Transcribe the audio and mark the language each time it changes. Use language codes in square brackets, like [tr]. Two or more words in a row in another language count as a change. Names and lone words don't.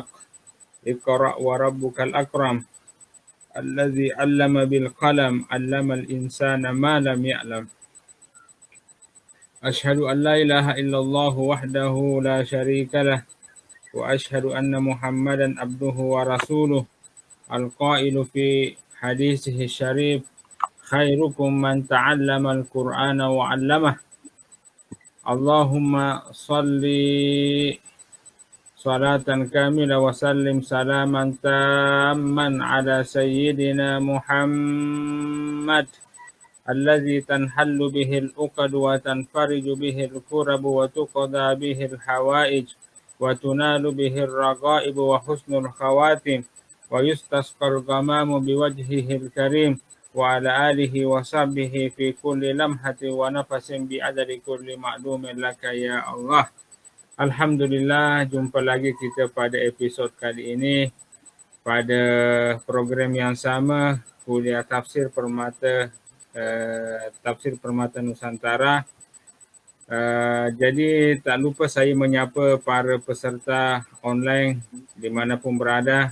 [ar] اقرأ وربك الأكرم. الذي علم بالقلم علم الإنسان ما لم يعلم. أشهد أن لا إله إلا الله وحده لا شريك له. وأشهد أن محمدا عبده ورسوله. القائل في حديثه الشريف خيركم من تعلم القرآن وعلمه. اللهم صل صلاة كاملة وسلم سلاما تاما على سيدنا محمد الذي تنحل به العقد وتنفرج به الكرب وتقضى به الحوائج وتنال به الرغائب وحسن الخواتيم ويستسقى الغمام بوجهه الكريم وعلى آله وصحبه في كل لمحة ونفس بعدد كل معلوم لك يا الله. [ms] Alhamdulillah, jumpa lagi kita pada episod kali ini pada program yang sama, kuliah Tafsir Permata Nusantara. Jadi tak lupa saya menyapa para peserta online dimanapun berada.